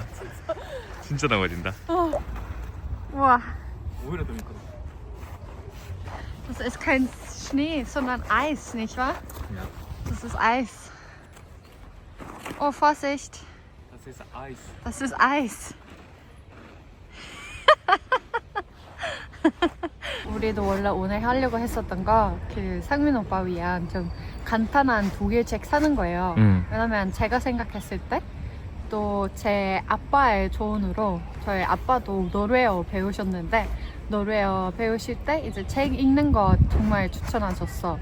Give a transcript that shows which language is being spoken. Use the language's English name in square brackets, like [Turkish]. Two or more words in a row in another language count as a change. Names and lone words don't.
[Korean] 진짜 넘어진다. [German] Wow, [Korean] 오히려 더 미끄러. [German] das ist kein Schnee, sondern Eis, nicht wahr? Ja. Das ist Eis. Oh, Vorsicht, Das ist Eis. das ist Eis. [Korean] 우리도 원래 오늘 하려고 했었던 거 그 상민 오빠 위한 좀 간단한 독일 책 사는 거예요. 왜냐면 제가 생각했을 때 또 제 아빠의 조언으로 저희 아빠도 노르웨어 배우셨는데 노르웨어 배우실 때 이제 책 읽는 거 정말 추천하셨어.